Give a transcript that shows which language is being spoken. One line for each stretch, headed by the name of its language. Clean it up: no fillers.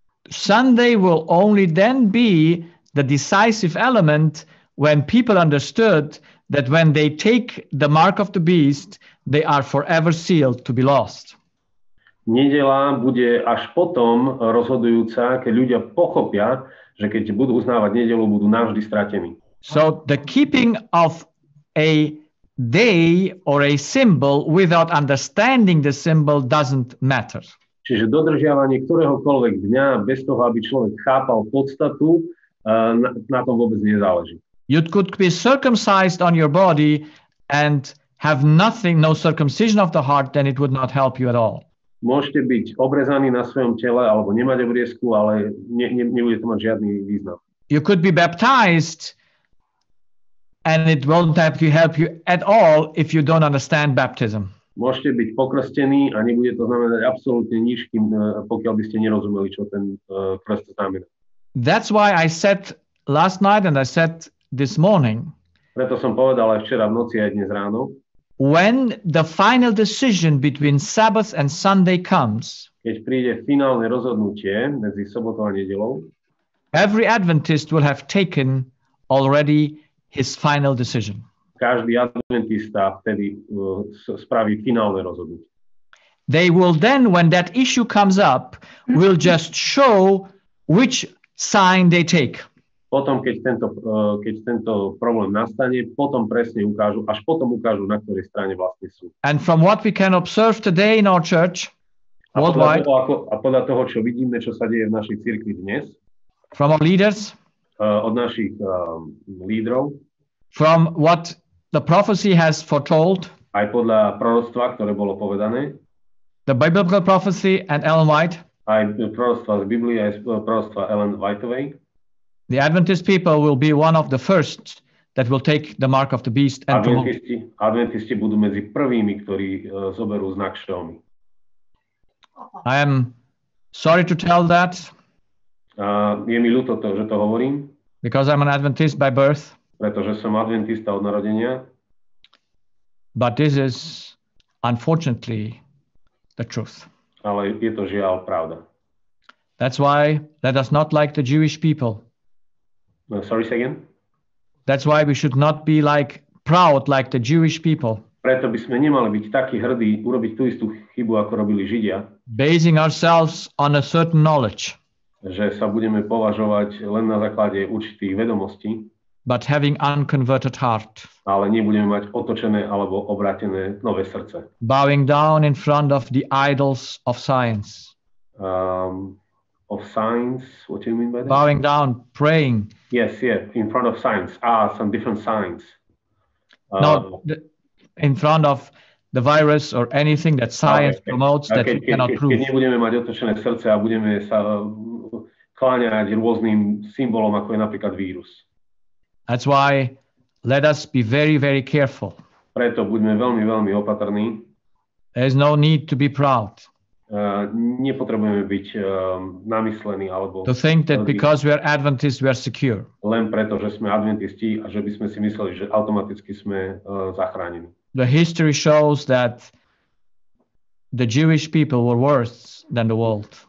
English: Sunday will only then be the decisive element when people understood that when they take the mark of the beast, they are forever sealed to be lost.
Slovak: Nedeľa bude až potom rozhodujúca, keď ľudia pochopia, že keď budú uznávať nedeľu, budú navždy stratení.
English: So the keeping of a day or a symbol without understanding the symbol doesn't matter.
Slovak: Čiže dodržiavanie ktoréhokoľvek dňa bez toho, aby človek chápal podstatu, na tom vôbec nezáleží.
English: You could be circumcised on your body and have nothing, no circumcision of the heart, then it would not help you at all.
Slovak: Môžete byť obrezaní na svojom tele alebo nemať obriezku, ale nebude to mať žiadny význam.
English: You could be baptized and it won't help you at all if you don't understand baptism.
Slovak: Môžete byť pokrstení a nebude to znamenať absolútne nič, pokiaľ by ste nerozumeli, čo ten krst znamená.
English: That's why I said last night and I said this morning.
Slovak: Preto som povedal aj včera v noci aj dnes ráno.
English: When the final decision between Sabbath and Sunday comes,
Slovak: keď príde finálne rozhodnutie medzi sobotou a nedeľou,
English: every Adventist will have taken already his final decision.
Slovak: Každý adventista vtedy spraví finálne rozhodnutie.
English: They will then, when that issue comes up, will just show which sign they take.
Slovak: Potom, keď tento problém nastane, potom presne ukážu, až potom ukážu, na ktorej strane vlastne sú.
English: And from what we can observe today in our church, worldwide,
Slovak: podľa toho, čo vidíme, čo sa deje v našej cirkvi dnes,
English: from our leaders,
Slovak: od našich lídrov,
English: from what the prophecy has foretold,
Slovak: aj podľa proroctva, ktoré bolo povedané,
English: the biblical prophecy and Ellen White,
Slovak: aj proroctva z Biblie, aj proroctva Ellen Whiteovej,
English: the Adventist people will be one of the first that will take the mark of the beast. And
Slovak: Adventisti budú medzi prvými, ktorí zoberú znak šelmy.
English: I am sorry to tell that.
Slovak: Je mi ľúto to, že to hovorím.
English: Because I'm an Adventist by birth.
Slovak: Pretože som adventista od narodenia.
English: But this is unfortunately the truth.
Slovak: Ale je to žiaľ pravda.
English: That's why let us not like the Jewish people. Sorry, say again? That's why we should not be proud like the Jewish people.
Slovak: Preto by sme nemali byť takí hrdí, urobiť tú istú chybu, ako robili Židia.
English: Basing ourselves on a certain knowledge.
Slovak: Že sa budeme považovať len na základe určitých vedomostí.
English: But having unconverted heart.
Slovak: Ale nebudeme mať otočené alebo obrátené nové srdce.
English: Bowing down in front of the idols of science. of signs. What do you mean by that? Bowing down, praying. Yes, in front of signs. Some different signs. In front of the virus or anything that science promotes that you cannot prove.
Slovak: Keď nebudeme mať otočené srdce a budeme sa kláňať rôznym symbolom, ako je napríklad vírus.
English: That's why let us be very, very careful.
Slovak: Preto buďme veľmi, veľmi opatrní.
English: There is no need to be proud.
Slovak: Nepotrebujeme byť namyslení alebo
English: to think that because we are Adventists we are secure.
Slovak: Len preto, že sme adventisti a že by sme si mysleli, že automaticky sme zachránení.
English: The history shows that the Jewish people were worse than the world.